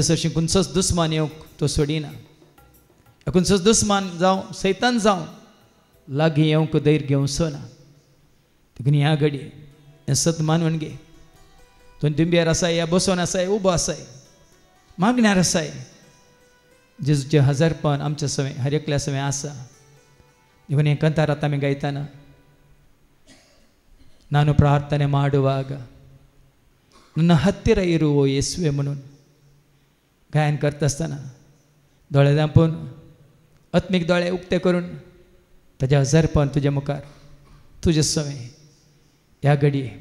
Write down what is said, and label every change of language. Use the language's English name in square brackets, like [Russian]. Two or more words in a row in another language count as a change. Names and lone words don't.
[Konkani] सरशीं खंयचोच दुस्मान येवंक तो सोडिना खंयचोच दुस्मान जावं सैतान जावं लागीं येवंक धैर्य घेवचो ना देखून ह्या घडी हें सत मानून घे तूं दिंबयेर आसाय या बसून आसाय उबो आसाय मागण्यार आसाय जेजूचें हजारपण आमच्या समें हर एकल्या समें आसा देखून हें कंतार आतां आमी गायतना [Kannada] ನಾನು ಪ್ರಾರ್ಥನೆ ಮಾಡುವಾಗ ನನ್ನ ಹತ್ತಿರ ಇರುವ ಯೇಸುವೆ [Konkani] म्हणून गायन करता आसतना दोळे धांपून आत्मीक दोळे उक्ते करून ताजें हजारपण तुज्या मुखार तुजे समें ह्या घडये